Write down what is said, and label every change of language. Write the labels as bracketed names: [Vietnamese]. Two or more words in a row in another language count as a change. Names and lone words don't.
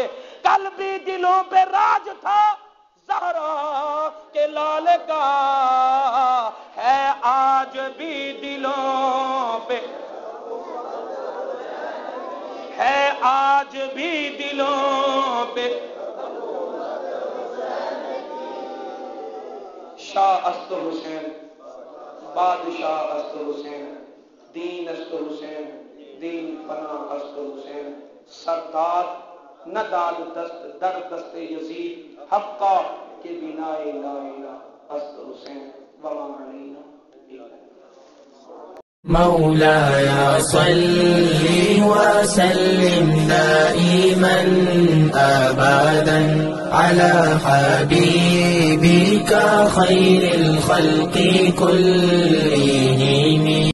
[Urdu] کل بھی دلوں پہ راج تھا زہرا کے لال کا، ہے آج بھی دلوں پہ، ہے آج بھی دلوں پہ. [Persian] شاہ است حسین، بادشاہ است حسین، دین است حسین، دین فنا است حسین، سردار نہ داد دست در دست یزید، حقا کے بنا لا الہ است حسین، [Arabic] وما علینا. مولاي صل وسلم دائما أبدا على حبيبك خير الخلق كلهم.